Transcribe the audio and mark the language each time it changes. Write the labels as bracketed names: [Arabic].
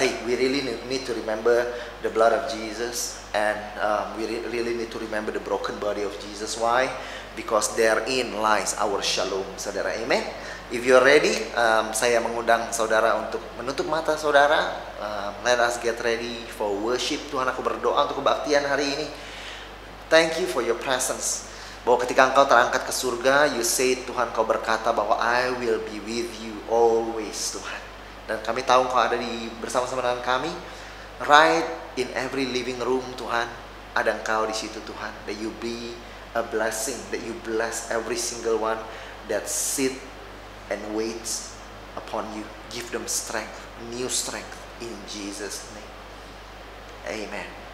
[English] Hey, we really need to remember the blood of Jesus, and we really need to remember the broken body of Jesus. Why? Because therein lies our shalom, saudara. Amen. If you're ready, [Indonesian] saya mengundang saudara untuk menutup mata saudara. [English] Let us get ready for worship. [Indonesian] Tuhan, aku berdoa untuk kebaktian hari ini. [English] Thank you for your presence. [Indonesian] Bahwa ketika engkau terangkat ke surga, [English] you say, [Indonesian] Tuhan, kau berkata bahwa [English] I will be with you always, [Indonesian] Tuhan. Dan kami tahu engkau ada bersama-sama dengan kami. [English] Right in every living room, [Indonesian] Tuhan, ada engkau di situ, Tuhan. [English] That you be a blessing, that you bless every single one that sit and waits upon you. Give them strength, new strength, in Jesus' name. Amen.